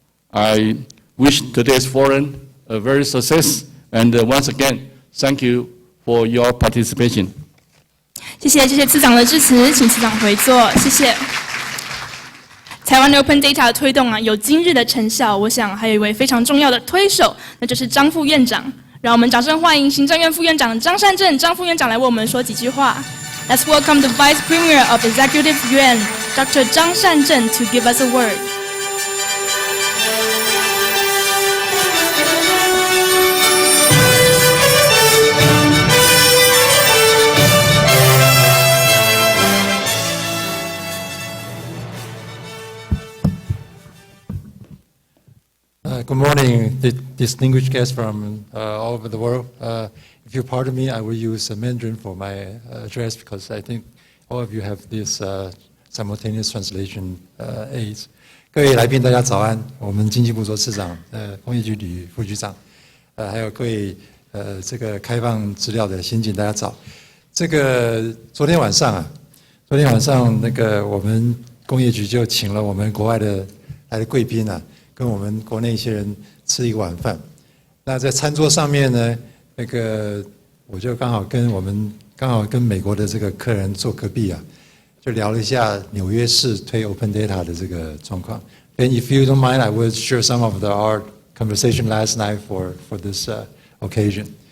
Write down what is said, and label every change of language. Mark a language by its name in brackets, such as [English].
[English] I wish today's forum a very success, and once again, thank you for your participation. [Chinese] 谢谢次长的致辞，请次长回座，谢谢。台湾的 Open Data 推动有今日的成效，我想还有一位非常重要的推手，那就是张副院长。让我们掌声欢迎行政院副院长张善政张副院长来为我们说几句话。 [English] Let's welcome the Vice Premier of Executive Yuan, Dr. Zhang Shanzhen, to give us a word. Good morning, distinguished guests from all over the world. If you pardon me, I will use Mandarin for my address because I think all of you have this simultaneous translation aids. [Chinese] 各位来宾，大家早安。我们经济部所次长、工业局吕副局长，还有各位这个开放资料的先进，大家早。这个昨天晚上那个我们工业局就请了我们国外的来的贵宾啊。跟我们国内一些人吃一个晚饭，那在餐桌上面呢，那个我就刚好跟美国的这个客人坐隔壁啊，就聊了一下纽约市推 Open Data 的这个状况。 [English] And if you don't mind, I will share some of our conversation last night for this occasion.